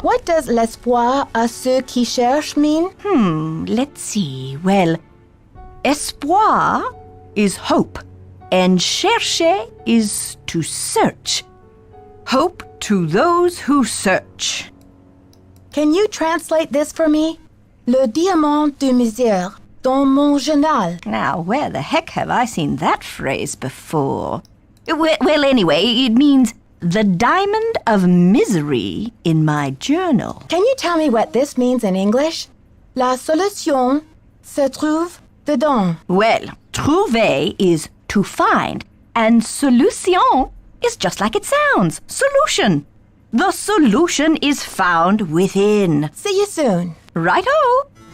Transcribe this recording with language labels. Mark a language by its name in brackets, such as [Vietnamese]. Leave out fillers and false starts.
[English] What does [French] l'espoir à ceux qui cherchent [English] mean? Let's see. Well, espoir is hope, and chercher is to search. Hope to those who search. Can you translate this for me? [French] Le diamant de misère dans mon journal. [English] Now, where the heck have I seen that phrase before? Well, anyway, it means the Diamond of Misery in my journal. Can you tell me what this means in English? [French] La solution se trouve dedans. [English] Well, trouver is to find, and solution is just like it sounds. Solution. The solution is found within. See you soon. Right-o.